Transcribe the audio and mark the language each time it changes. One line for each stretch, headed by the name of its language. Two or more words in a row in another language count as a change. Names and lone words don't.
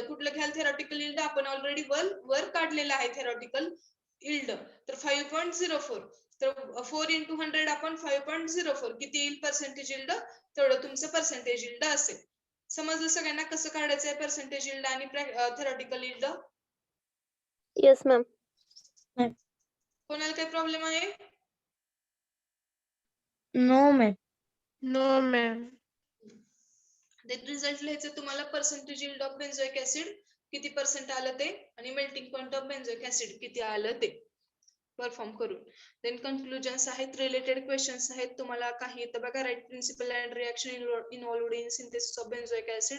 Marathi: कुठलं घ्याल
English: theoretical yield?
Marathi: आपण ऑलरेडी वर काढलेलं आहे
English: theoretical yield.
Marathi: तर 5.04. तर
English: 4 into 100 upon 5.04
Marathi: किती येईल
English: percentage yield?
Marathi: तेवढं तुमचं
English: percentage yield
Marathi: असेल. समजलं सगळ्यांना कसं काढायचं आहे
English: percentage yield
Marathi: आणि
English: theoretical yield? Yes, ma'am.
Marathi: कोणाला काही प्रॉब्लेम आहे?
English: No, ma'am. No, ma'am.
Marathi: रिझल्ट लिहायचं तुम्हाला
English: percentage yield of benzoic acid
Marathi: किती पर्सेंट आलं ते आणि
English: melting point of benzoic acid
Marathi: किती आलं ते परफॉर्म करून.
English: then conclusions
Marathi: आहेत,
English: related questions
Marathi: आहेत. तुम्हाला काही येतं बघा.
English: write principle and reaction involved in synthesis of benzoic acid.